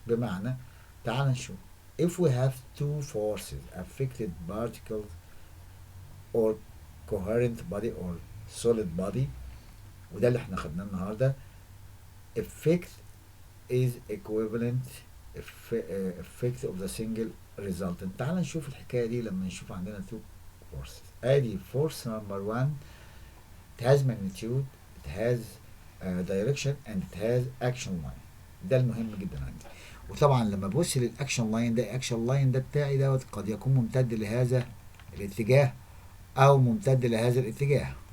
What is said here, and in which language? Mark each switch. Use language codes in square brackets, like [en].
[ar] بمعنى تعال نشوف [en] if we have two forces affected particles or coherent body or solid body، [ar] وده اللي احنا خدناه النهارده. [en] effect is equivalent effect of the single resultant. [ar] تعال نشوف الحكايه دي لما نشوف عندنا [en] two forces. ادي force number one it has magnitude, it has direction and it has action line. [ar] ده المهم جدا عندي. وطبعا لما ابص للاكشن لاين ده، الاكشن لاين ده بتاعي دوت قد يكون ممتد لهذا الاتجاه او ممتد لهذا الاتجاه.